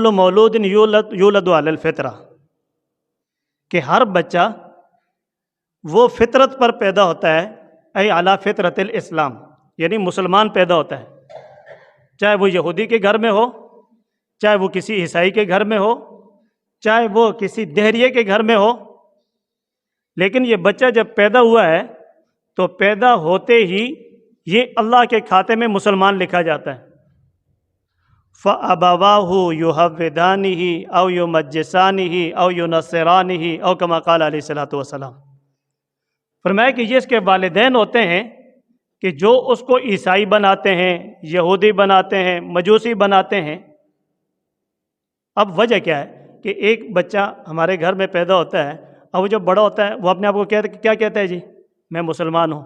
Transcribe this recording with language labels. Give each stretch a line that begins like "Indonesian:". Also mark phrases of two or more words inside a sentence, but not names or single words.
Arabic: مولود یولد علی الفطرہ،
Urdu: کہ ہر بچہ وہ فطرت پر پیدا ہوتا ہے، اے
Arabic: علی فطرت الاسلام،
Urdu: یعنی مسلمان پیدا ہوتا ہے، چاہے وہ یہودی کے گھر میں ہو، چاہے وہ کسی عیسائی کے گھر میں ہو، چاہے وہ کسی دہریے کے گھر میں ہو۔ لیکن یہ بچہ جب پیدا ہوا ہے تو پیدا ہوتے ہی یہ اللہ کے کھاتے میں مسلمان لکھا جاتا ہے۔
Arabic: فأبواه يهودانه أو يمجسانه أو ينصرانه أو كما قال عليه الصلاة والسلام.
Urdu: فرمایا کہ یہ اس کے والدین ہوتے ہیں کہ جو اس کو عیسائی بناتے ہیں، یہودی بناتے ہیں، مجوسی بناتے ہیں. اب وجہ کیا ہے کہ ایک بچہ ہمارے گھر میں پیدا ہوتا ہے، اب وہ جب بڑا ہوتا ہے وہ اپنے آپ کو کیا کہتا ہے جی، میں مسلمان ہوں.